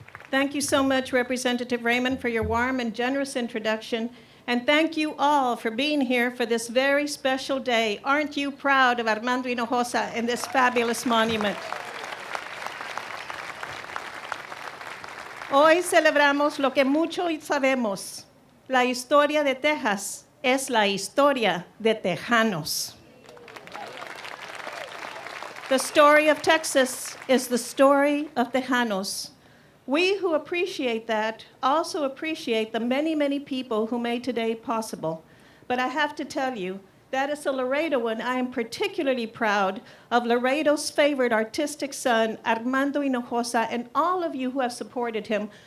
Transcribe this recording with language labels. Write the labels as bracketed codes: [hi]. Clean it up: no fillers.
[en] Thank you so much, Representative Raymond, for your warm and generous introduction. And thank you all for being here for this very special day. Aren't you proud of Armando Hinojosa and this fabulous monument? [es] Hoy celebramos lo que muchos sabemos. La historia de Texas es la historia de Tejanos. [en] The story of Texas is the story of Tejanos. We who appreciate that also appreciate the many, many people who made today possible. But I have to tell you, that as a Laredoan, I am particularly proud of Laredo's favorite artistic son, Armando Hinojosa, and all of you who have supported him.